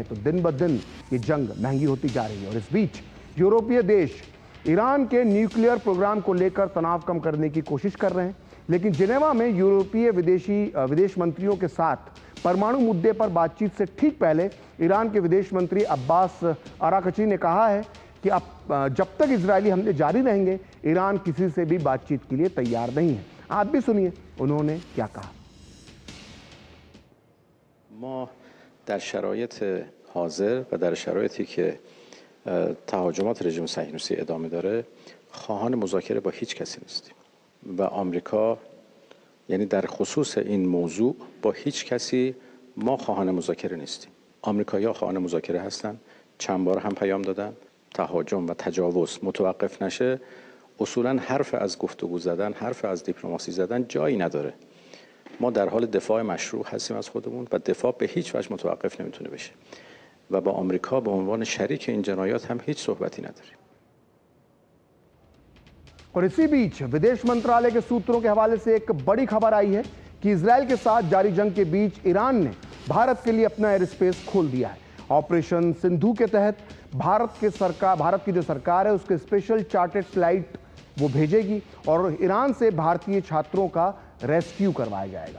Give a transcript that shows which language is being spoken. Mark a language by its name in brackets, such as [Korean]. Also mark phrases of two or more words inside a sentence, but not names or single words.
[Hindi] तो दिन ब दिन ये जंग महंगी होती जा रही है। और इस बीच यूरोपीय देश ईरान के [English] nuclear program [Hindi] को लेकर तनाव कम करने की कोशिश कर रहे हैं, लेकिन जिनेवा में यूरोपीय विदेश मंत्रियों के साथ परमाणु मुद्दे पर बातचीत से ठीक पहले ईरान के विदेश मंत्री अब्बास अराकची ने कहा है कि अब जब तक इजरायली हमले जारी रहेंगे, ईरान किसी से भी बातचीत के लिए तैयार नहीं है। आप भी सुनिए उन्होंने क्या कहा। [Persian] ما در شرایط حاضر و در شرایطی که تهاجمات رژیم صهیونیستی ادامه داره خواهان مذاکره با هیچ کسی نیستیم و آمریکا یعنی در خصوص این موضوع با هیچ کسی ما خواهان مذاکره نیستیم. آمریکایی‌ها خواهان مذاکره هستند، چند بار هم پیام دادن تهاجم و تجاوز متوقف نشه اصولا حرف از گفتگو زدن، حرف از دیپلماسی زدن جایی نداره. ما در حال دفاع مشروع هستیم از خودمون و دفاع به هیچ وجه متوقف نمیتونه بشه و با آمریکا به عنوان شریک این جنایات هم هیچ صحبتی نداریم. [Hindi] और इसी बीच विदेश मंत्रालय के सूत्रों के हवाले से एक बड़ी खबर आई है कि इजराइल के साथ जारी जंग के बीच ईरान ने भारत के लिए अपना [English] air space [Hindi] खोल दिया है। ऑपरेशन सिंधु के तहत भारत की जो सरकार है उसके [English] special chartered flight [Hindi] वो भेजेगी और ईरान से भारतीय छात्रों का रेस्क्यू करवाया जाएगा।